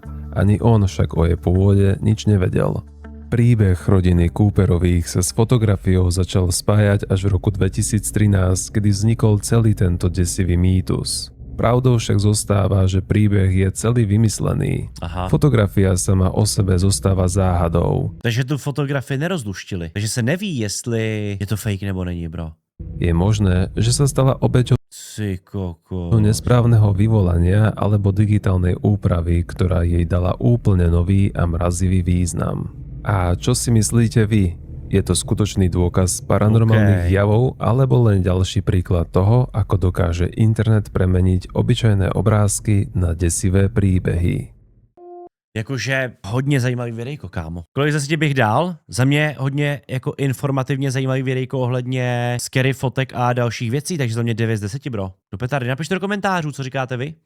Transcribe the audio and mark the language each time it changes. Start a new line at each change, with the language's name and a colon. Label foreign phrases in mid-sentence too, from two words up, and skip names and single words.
Slovak: Ani on však o jej pôvode nič nevedel. Príbeh rodiny Cooperových sa s fotografiou začal spájať až v roku 2013, kedy vznikol celý tento desivý mýtus. Pravdou však zostáva, že príbeh je celý vymyslený. Fotografia sama o sebe zostáva záhadou.
Czech: Takže tu fotografii nerozluštili. Takže se neví, jestli je to fake nebo není, bro.
Slovak: Je možné, že sa stala obeťou
Czech: Ty koko.
Slovak: Nesprávneho vyvolania alebo digitálnej úpravy, ktorá jej dala úplne nový a mrazivý význam. A čo si myslíte vy? Je to skutočný dôkaz paranormálnych javov alebo len ďalší príklad toho, ako dokáže internet premeniť obyčajné obrázky na desivé příběhy?
Czech: Jakože hodně zajímavý videjko, kámo. Kolik zase bych dal? Za mě hodně jako informativně zajímavý videjko ohledně scary fotek a dalších věcí, takže za mě 9 z 10, bro. Do petardy, napište do komentářů, co říkáte vy.